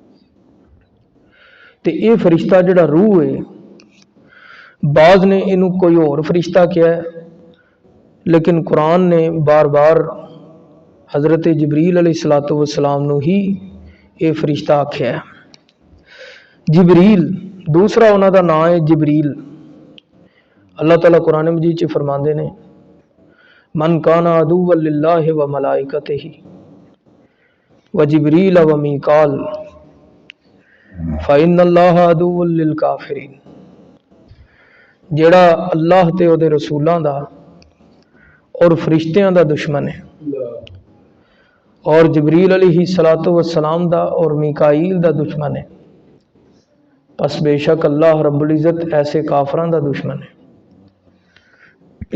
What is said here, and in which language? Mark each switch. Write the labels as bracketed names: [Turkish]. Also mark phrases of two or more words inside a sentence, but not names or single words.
[Punjabi] تے یہ فرشتہ جیہڑا روح ہے، بعض نے اینوں کوئی ہور فرشتہ کہا ہے، لیکن قرآن نے بار بار حضرت جبریل [Arabic] عليه الصلاة والسلام [Punjabi] نوں ہی یہ فرشتہ آکھیا ہے. جبریل دوسرا اُنہاں دا نام ہے جبریل. اللہ تعالیٰ قرآن مجید چ فرماندے نے [Arabic] من كان عدوا لله وملائكته وجبريل وميكال فإن الله عدو للكافرين. [Punjabi] جیہڑا اللہ تے اوہدے رسولاں دا اور فرشتیاں دا دشمن ہے، اور جبریل [Arabic] عليه الصلاة والسلام [Punjabi] دا اور میکائیل دا دشمن ہے، بس بےشک اللہ [Arabic] رب العزة [Punjabi] ایسے کافراں دا دشمن ہے.